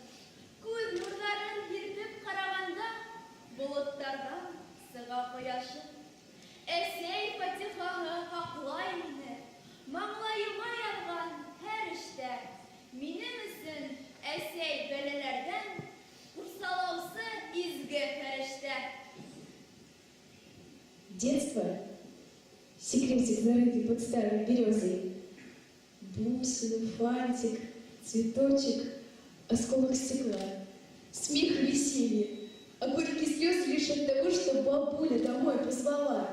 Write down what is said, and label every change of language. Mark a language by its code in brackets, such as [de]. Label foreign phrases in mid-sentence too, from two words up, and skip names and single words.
[ba] Күҙ нурҙарын һирпеп ҡарағанда, болоттарҙан сыға ҡояшын. Әсәй фатихаһы һаҡлай мине, маңлайыма яҙған һәр эштә. Минең өсөн әсәй бәләләрҙән ҡурсалаусы изге фәрештә. [ru] Детство — секретик, зарытый под старой березой. Бусину, фантик, цветочек, осколок стекла. Смех и веселье, а горькие слезы лишь от того, что бабуля домой позвала.